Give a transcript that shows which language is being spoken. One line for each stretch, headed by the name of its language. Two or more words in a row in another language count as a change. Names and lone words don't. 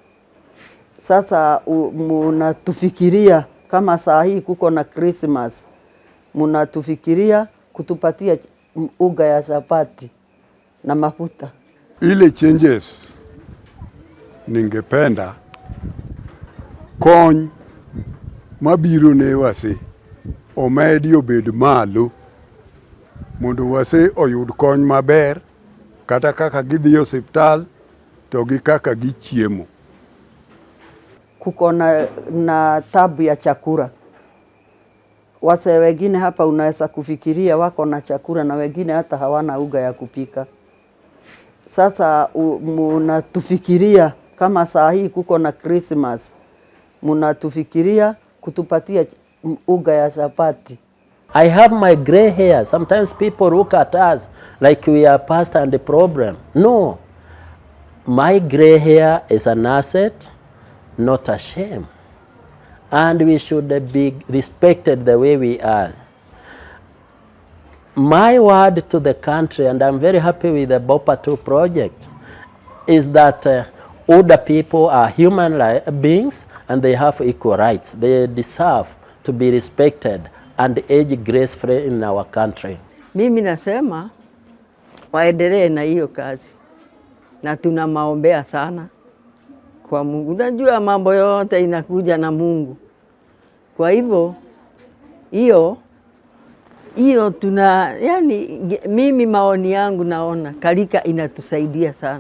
Swahili: Sasa mnatufikiria kama saa hii kuko na Christmas, mnatufikiria kutupatia uga ya chapati na mafuta. Ile changes ningependa
Luo (Kenya and Tanzania): kony mabiro ne wase omedi obed malo mondo wase oyud kony maber, kata kaka gidhi hospital to gi kaka gichiemo.
Swahili: Kuko na tabu ya chakula. Wasee wengine hapa unaweza kufikiria wako na chakula na wengine hata hawana uga ya kupika. Sasa mnatufikiria kama saa hii kuko na Christmas, mnatufikiria kutupatia uga ya chapati.
English: I have my gray hair. Sometimes people look at us like we are past and the problem. No, my gray hair is an asset, not a shame. And we should be respected the way we are. My word to the country, and I'm very happy with the Bhopa 2 project, is that older people are human beings and they have equal rights. They deserve to be respected and age gracefully in our country.
Swahili: Mimi nasema waendelee na hiyo kazi na tunamaombea sana kwa Mungu. Unajua mambo yote inakuja na Mungu. Kwa hivyo hiyo yani mimi maoni yangu naona kalika inatusaidia sana.